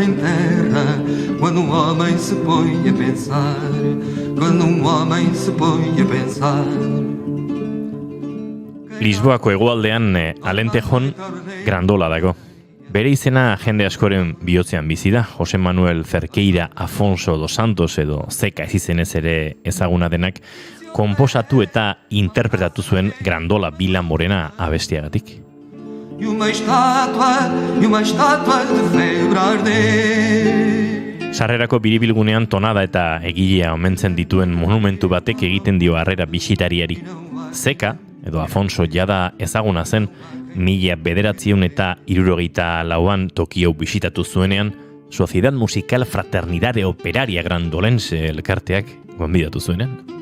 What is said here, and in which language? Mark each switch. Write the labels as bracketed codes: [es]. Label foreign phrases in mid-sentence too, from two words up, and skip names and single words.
[pt] em terra quando homem se põe a pensar, quando homem se põe a pensar. [eu] Lisboako hegoaldean Alentejon Grandola dago. Bere izena jende askoren bihotzean bizi da. Jose Manuel Cerqueira Afonso dos Santos edo Zeka izenez ere ezaguna denak konposatu eta interpretatu zuen Grandola Vila Morena abestiagatik. [pt] E uma estátua de febre arder. [eu] Sarrerako biribilgunean tonada eta egilea omentzen dituen monumentu batek egiten dio harrera bisitariari. Zeka, edo Afonso jada ezaguna zen, 1964an Tokio bisitatu zuenean, Sociedad Musical Fraternidade Operaria Grandolense elkarteak gonbidatu zuenean.